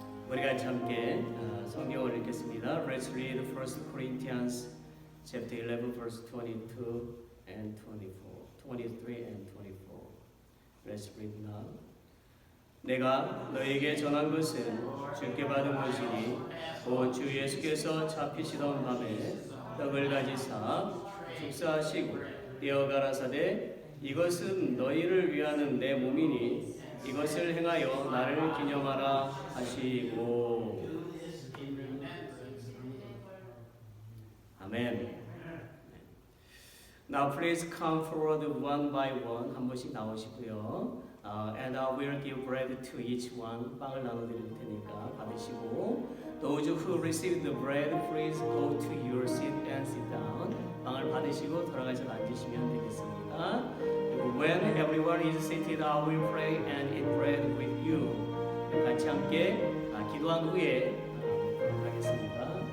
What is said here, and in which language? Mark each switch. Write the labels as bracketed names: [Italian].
[Korean] 우리가 함께 성경을 읽겠습니다. [English] Let's read 1 Corinthians chapter 11 verse 22 and 23 and 24. Let's read now. [Korean] 내가 너에게 전한 것은 주께 받은 것이니 곧 주 예수께서 잡히시던 밤에 떡을 가지사 축사하시고 떼어 가라사대 이것은 너희를 위하는 내 몸이니 이것을 행하여 나를 기념하라 하시고. 아멘. [English] Now please come forward one by one. [Korean] 한 번씩 나오시고요. [English] And I will give bread to each one. [Korean] 빵을 나눠드릴 테니까 받으시고. [English] Those who receive the bread, please go to your seat and sit down. [Korean] 빵을 받으시고 돌아가서 앉으시면 되겠습니다. [English] When everyone is seated, I will pray and eat bread with you. [Korean] 같이 함께 기도한 후에 먹도록 하겠습니다.